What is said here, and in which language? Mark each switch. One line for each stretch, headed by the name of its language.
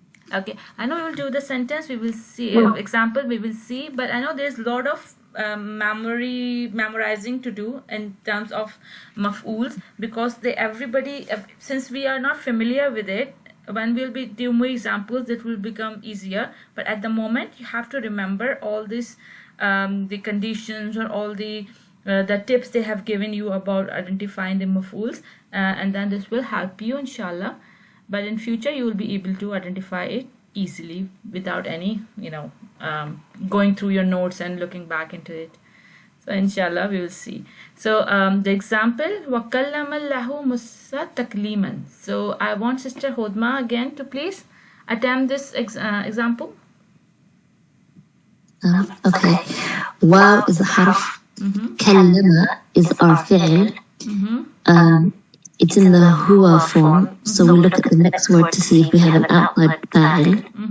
English: Okay, I know we will do the sentence, we will see example, we will see, but I know there's a lot of memorizing to do in terms of maf'uls, because since we are not familiar with it, when we'll be doing more examples it will become easier, but at the moment you have to remember all this the conditions or all the tips they have given you about identifying the maf'uls, and then this will help you inshallah. But in future you will be able to identify it easily without any going through your notes and looking back into it. So inshallah we will see. So the example,
Arabic: وَكَلَّمَ اللَّهُ مُوسَى تَكْلِيمًا.
English: So I want Sister Hodma again to please attempt this example. Okay. Waw is a harf. Kallama is our fi'l. It's in the huwa form, so we'll look at the next word to see if we have an outward fa'il.